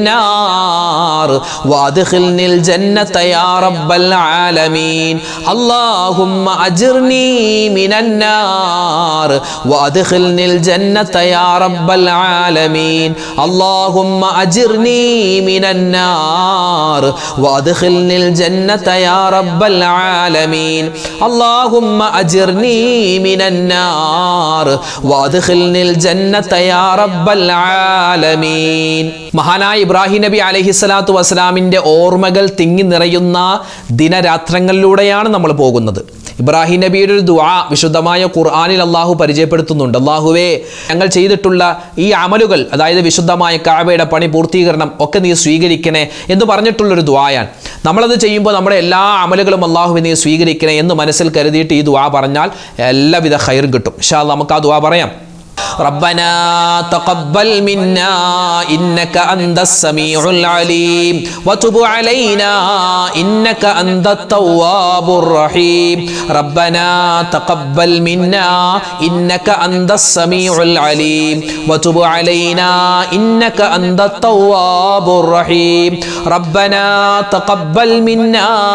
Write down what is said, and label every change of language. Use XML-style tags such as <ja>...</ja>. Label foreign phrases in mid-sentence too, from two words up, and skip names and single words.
<ar>النار وأدخلني الجنة يا رب العالمين اللهم أجرني من النار وأدخلني الجنة يا رب العالمين اللهم أجرني من النار وأدخلني الجنة يا رب العالمين اللهم أجرني من النار وأدخلني الجنة يا رب</ar> <ml>العالمين മഹാനായ ഇബ്രാഹിം നബി</ml> <ar>عليه الصلاة والسلام</ar> <ml>ഓർമ്മകൾ തിങ്ങി നിറയുന്ന ദിനരാത്രങ്ങളിലൂടെയാണ് നമ്മൾ പോകുന്നത്. ഇബ്രാഹിം നബിയുടെ ഒരു ദുആ വിശുദ്ധമായ ഖുർആനിൽ അള്ളാഹു പരിചയപ്പെടുത്തുന്നുണ്ട്. അള്ളാഹുവേ, ഞങ്ങൾ ചെയ്തിട്ടുള്ള ഈ അമലുകൾ, അതായത് വിശുദ്ധമായ കഅബയുടെ പണി പൂർത്തീകരണം ഒക്കെ നീ സ്വീകരിക്കണേ എന്ന് പറഞ്ഞിട്ടുള്ളൊരു ദുആയാണ്. നമ്മളത് ചെയ്യുമ്പോൾ നമ്മുടെ എല്ലാ അമലുകളും അള്ളാഹുവെ നീ സ്വീകരിക്കണേ എന്ന് മനസ്സിൽ കരുതിയിട്ട് ഈ ദുആ പറഞ്ഞാൽ എല്ലാവിധ ഖൈറും കിട്ടും.</ml> <ar>إن شاء الله</ar> <ml>നമുക്ക് ആ ദുആ പറയാം.</ml> <ar>ربنا تقبل منا إنك أنت السميع العليم وتب علينا إنك أنت التواب الرحيم ربنا تقبل منا إنك أنت السميع العليم وتب علينا إنك أنت التواب الرحيم ربنا تقبل منا</ar>